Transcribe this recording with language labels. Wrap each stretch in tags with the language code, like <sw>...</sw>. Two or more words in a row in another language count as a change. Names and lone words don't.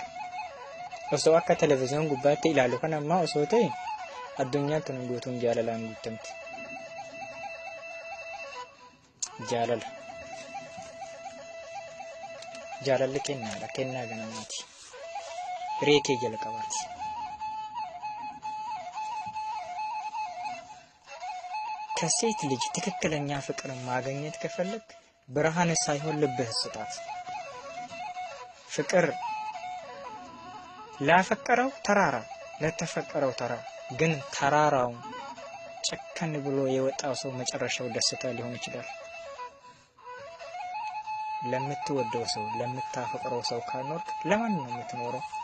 <om>Osoo akka televezyiina gubbaatti ilaallu kan ammaa osoo ta'e addunyaan tun guutuun jaalalaan guutamti. Jaalalli kennaadha. Kennaa ganamaati. Hiree kee jalqabaati.</om> <am>ከሴት ልጅ ትክክለኛ ፍቅር ማግኘት ከፈለክ ብርሃን ሳይሆን ልብህ ስጣት። ፍቅር ላፈቀረው ተራራ ለተፈቀረው ተራ ግን ተራራው ጨከን ብሎ የወጣው ሰው መጨረሻው ደስታ ሊሆን ይችላል። ለምትወደው ሰው ለምታፈቅረው ሰው ካልኖርክ ለማን ነው የምትኖረው?</am>